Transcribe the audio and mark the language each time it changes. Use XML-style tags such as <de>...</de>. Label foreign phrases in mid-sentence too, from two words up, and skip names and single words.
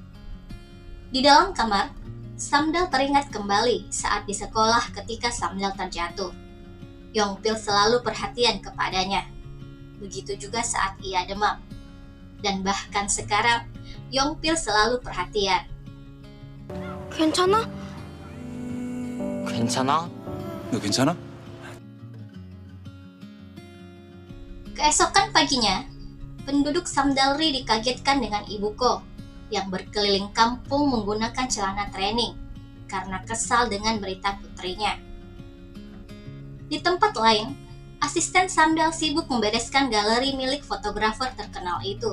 <id>Di dalam kamar, Samdal teringat kembali saat di sekolah ketika Samdal terjatuh. Yongpil selalu perhatian kepadanya. Begitu juga saat ia demam. Dan bahkan sekarang, Yongpil selalu perhatian.</id> <ko>괜찮아? 괜찮아? 너 괜찮아?</ko> <id>Keesokan paginya, penduduk Samdalri dikagetkan dengan Ibuko yang berkeliling kampung menggunakan celana training karena kesal dengan berita putrinya. Di tempat lain, asisten Samdal sibuk membereskan galeri milik fotografer terkenal itu.</id>